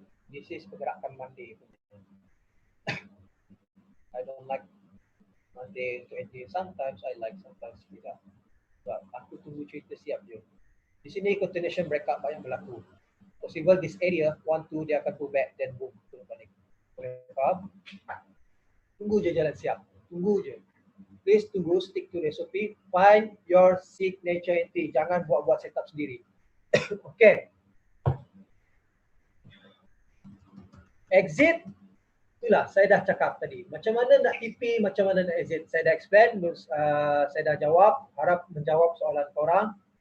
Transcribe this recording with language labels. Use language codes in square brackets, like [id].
[en] This is pergerakan Monday. I don't like Monday to entry. Sometimes I like, sometimes [ms] tidak. But aku tunggu cerita siap je. Di sini continuation breakout banyak berlaku. [en] Possible this area [ms] 1-2 dia akan [en] pull back then boom [ms] turun balik. Boleh faham? Tunggu je jalan siap. Tunggu je. [en] Please [ms] tunggu, [en] stick to the SOP. Find your signature entry. [ms] Jangan buat-buat setup sendiri. [en] Okay. [ms] Exit. Itulah saya dah cakap tadi. Macam mana nak TP, macam mana nak exit. Saya dah explain, saya dah jawab. Harap menjawab soalan korang.